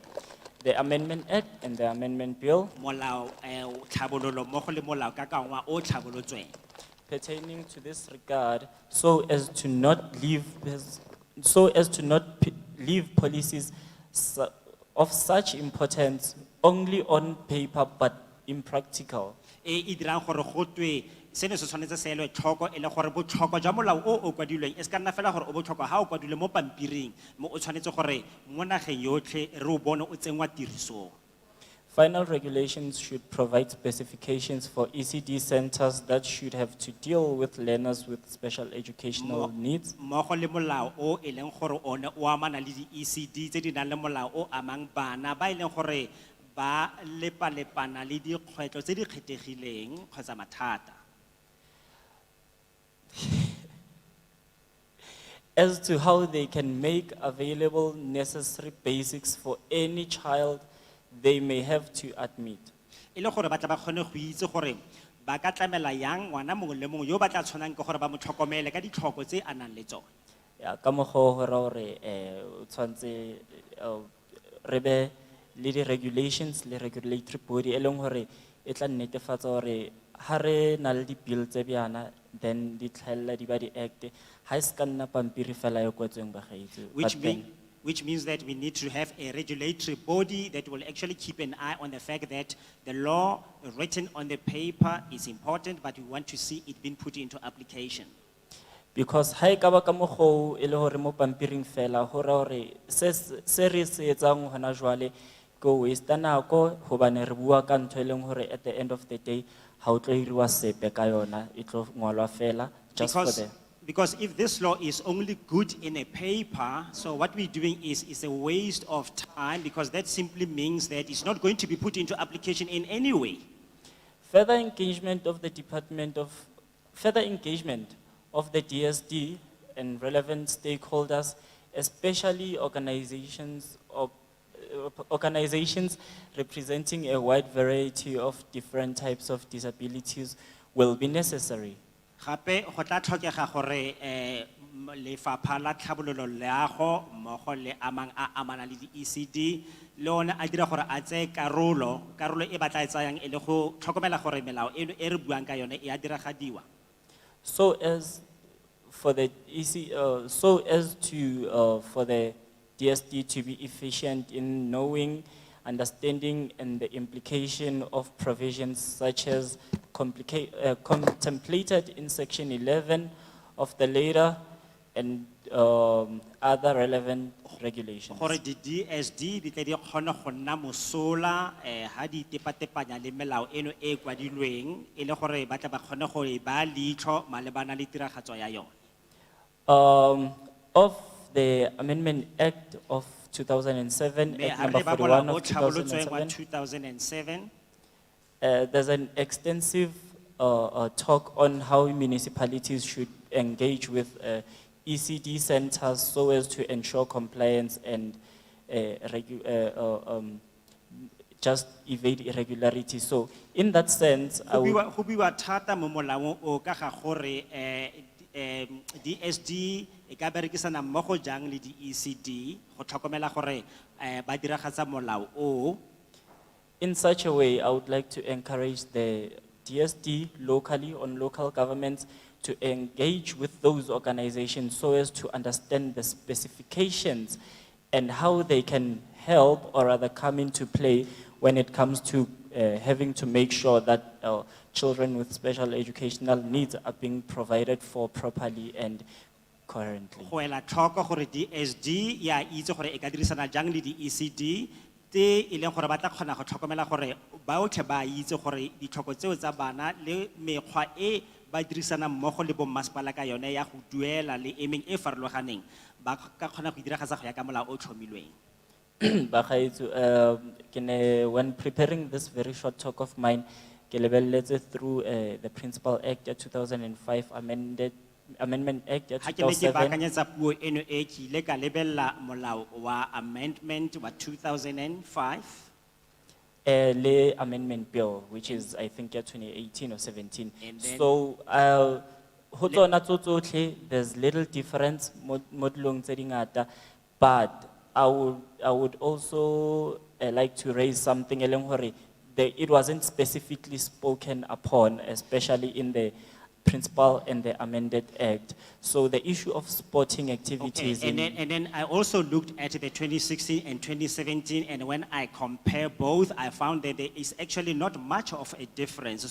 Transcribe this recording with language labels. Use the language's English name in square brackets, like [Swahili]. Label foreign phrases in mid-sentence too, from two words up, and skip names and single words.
[English] the Amendment Act and the Amendment Bill [Tswana] Molao tlhabololo mmogo le molao ka kangwa o tlhabolotsweng. [English] pertaining to this regard, so as to not leave policies of such importance only on paper but impractical. [Tswana] E dirang gore go twe seno se tshwanetse se elwe tlhoko e le gore botlhokwa jwa molao o kwadilweng e se ka nna fela gore o botlhokwa ha o kwadilwe mo pampiring mo o tshwanetse gore mo nageng yotlhe re o bone o tsenngwa tirisong. [English] Final regulations should provide specifications for ECD centers that should have to deal with learners with special educational needs. [Tswana] Mmogo le molao o e leng gore one o amana le di-ECD tse di nang le molao o amang bana ba e leng gore ba lepalepana le dikgwetlho tse di kgethegileng kgotsa mathata. [English] As to how they can make available necessary basics for any child they may have to admit. [Tswana] E le gore ba tla ba kgone go itse gore ba ka tlamela yang ngwana mongwe le mongwe yo ba tla tshwanang ke gore ba mo tlhokomele ka ditlhoko tse a nang le tsone. [Southern Sotho] Ya ka mokgwa o ra hore o tshwantse re be le di regulations le [English] regulatory body [Southern Sotho] e leng hore e tla netefatsa hore ha re na le di bill tse bjana then di tlhaella di ba di act ha e se ka nna pampiri fela e kwetsweng ba gaetse. [English] Which means that we need to have a regulatory body that will actually keep an eye on the fact that the law written on the paper is important, but we want to see it being put into application. [Southern Sotho] Because ha e ka ba ka mokgwa e le hore mo pampiring fela ho ra hore se re se etsang hona jwale go waste nako hobane re bua ka ntho e leng hore [English] at the end of the day [Southern Sotho] ha o tlo iriwa sepe ka yona e tlo ngwalwa fela [English] just for the. Because if this law is only good in a paper, so what we're doing is a waste of time, because that simply means that it's not going to be put into application in any way. Further engagement of the DSD and relevant stakeholders, especially organizations representing a wide variety of different types of disabilities, will be necessary. [Tswana] Gape go tla tlhokega gore lefapha la tlhabololo leago mmogo le amang a amana le di-ECD le one a dira gore a tseye karolo e ba tla e tsayang e le go tlhokomela gore melao eno e re buang ka yone e a diragadiwa. [English] So as for the for the DSD to be efficient in knowing, understanding and the implication of provisions such as contemplated in section 11 of the later and other relevant regulations. [Tswana] Gore di-DSD di tle di kgone go nna mosola ha di tepatepanya le melao eno e kwadilweng e le gore ba tla ba kgone go e ba leitlho malebana le tiragatso ya yone. [English] Of the Amendment Act of 2007, Act number 41 of 2007, there's an extensive talk on how municipalities should engage with ECD centers so as to ensure compliance and just evade irregularity. So in that sense, I would. [Tswana] Go buiwa thata mo molaong o ka ga gore DSD e ka berekisana mmogo jang le di-ECD go tlhokomela gore ba diragatsa molao o. [English] In such a way, I would like to encourage the DSD locally on local governments to engage with those organizations so as to understand the specifications and how they can help or rather come into play when it comes to having to make sure that children with special educational needs are being provided for properly and currently. [Tswana] Go ela tlhoko gore DSD ya itse gore e ka dirisana jang le di-ECD te e leng gore ba tla kgona go tlhokomela gore baotlhe ba itse gore ditlhoko tseo tsa bana le mekgwa e ba dirisana mmogo le bommasepala ka yone ya go duela le emeng e farologaneng ba ka kgona go diragatsa go ya ka molao o tlhomilweng. [English] When preparing this very short talk of mine, [Tswana] ke lebelletse [English] through the Principal Act of 2005 Amendment Act of 2007. [Tswana] Ha ke baakanyetsa puo eno e ke ile ka lebella molao wa amendment wa 2005. [English] Le amendment bill, which is I think 2018 or 17. [Tswana] So ho tsona tsotlhe [English] there's little difference [Tswana] mo dilong tse dingata, [English] but I would also like to raise something it wasn't specifically spoken upon, especially in the principle and the amended act. So the issue of sporting Okay, activities and then I also looked at the 2016 and 2017, and when I compare both, I found that there is actually not much of a difference.